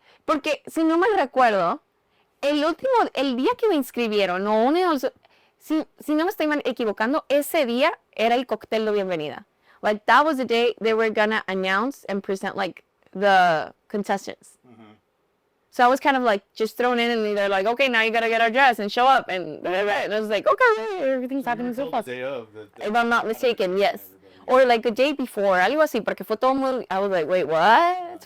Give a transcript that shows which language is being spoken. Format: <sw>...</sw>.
<es>Porque, si no mal recuerdo, el día que me inscribieron, si no me estoy equivocando, ese día era el cóctel de bienvenida.</es> <en>Like, that was the day they were gonna announce and present, like, the contestants. Mm-hmm. So I was kind of, like, just thrown in, and they're like, okay, now you gotta get our dress and show up, and I was like, okay, everything's happening so fast. If I'm not mistaken, yes. Or, like, a day before,</en> <es>algo así, porque fue todo muy,</es> <en>I was like, wait, what?</en>